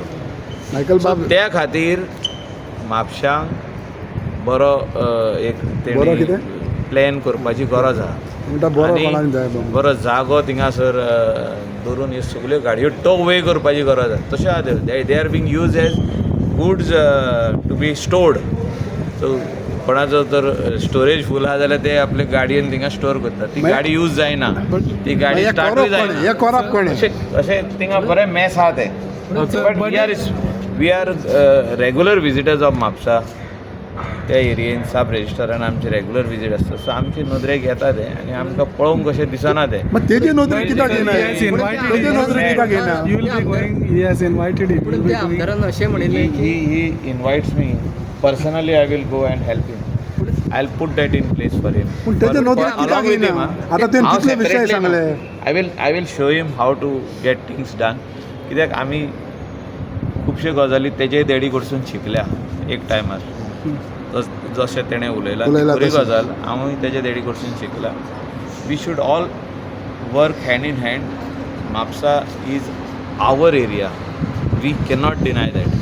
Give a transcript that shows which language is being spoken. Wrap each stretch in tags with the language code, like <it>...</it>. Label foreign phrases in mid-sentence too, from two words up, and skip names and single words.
<kok>मायकल बाब त्या खातीर म्हापशांक बरो एक प्लॅन करपाची गरज आहा म्हणटा बरो कोणाक जाय बरो जागो थिंगासर दवरून ह्यो सगल्यो गाडयो टोक वे करपाची गरज आहा तशें आहा</kok> <en>they are being used as goods to be stored.</en> <kok>सो कोणाचो जर स्टोरेज फूल आहा जाल्यार ते आपले गाडयेन थिंगा स्टोर करतात. ती गाडी यूज जायना, ती गाडी हे स्टार्टूय करप कोणे? हे जायना. करप कोणे? अशें थिंगा बरें मॅस आहा ते.</kok> <en>But we are regular visitors of म्हापसा.</en> <kok>त्या एरियेन सब रेजिस्टरान आमचे रेग्युलर विजीट आसता. सो आमचे नदरेक येता ते आनी आमकां पळोवंक कशें दिसना ते. मग तेजे नोंदणी कित्याक घेना तेजे नोंदणी कित्याक घेना</kok> <en>You will be going, he has invited you.</en> <kok>पण त्या आमदारांना अशें म्हणिल्लें की</kok> <en>he invites me personally. I will go and help him. I'll put that in place for him.</en> <kok>पण तेजे नोंदणी</kok> <en>Along</en> <kok>कित्याक</kok> <en>with him,</en> <kok>घेना huh? आता ते हांव कितले विशय</kok> <en>separately</en> <kok>सांगले न्हू.</kok> <en>I will show him how to get things done.</en> <kok>कित्याक आमी खुबश्यो गजाली तेजे देडी कडसून शिकल्या एक टायमार. जशें तेणें उलयलां ती उलयलां बरी तशें. गजाल. हांवूय तेजे देडी कडसून शिकला.</kok> <en>We should all work hand in hand. म्हापसा is our area. We cannot deny that.</en>